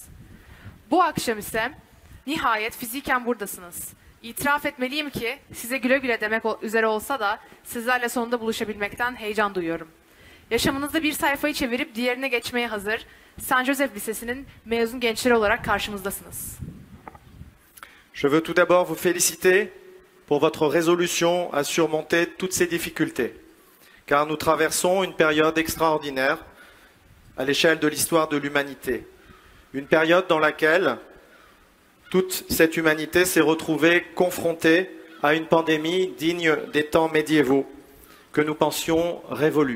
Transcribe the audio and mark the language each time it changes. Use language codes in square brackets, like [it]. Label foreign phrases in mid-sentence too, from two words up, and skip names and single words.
[tr] Bu akşam ise nihayet fiziken buradasınız. İtiraf etmeliyim ki size güle güle demek üzere olsa da sizlerle sonunda buluşabilmekten heyecan duyuyorum. Yaşamınızda bir sayfayı çevirip diğerine geçmeye hazır Saint Joseph Lisesi'nin mezun gençleri olarak karşımızdasınız. [fr] Je veux tout d'abord vous féliciter pour votre résolution à surmonter toutes ces difficultés, car nous traversons une période extraordinaire à l'échelle de l'histoire de l'humanité. Une période dans laquelle toute cette humanité s'est retrouvée confrontée à une pandémie digne des temps médiévaux que nous pensions révolus.